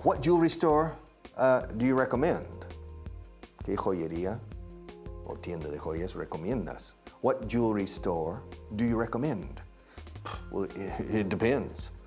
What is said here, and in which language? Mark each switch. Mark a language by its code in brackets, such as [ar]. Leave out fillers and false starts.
[en] What jewelry store do you recommend? [es] ¿Qué joyería o tienda de joyas recomiendas? [en] What jewelry store do you recommend? Well, it depends.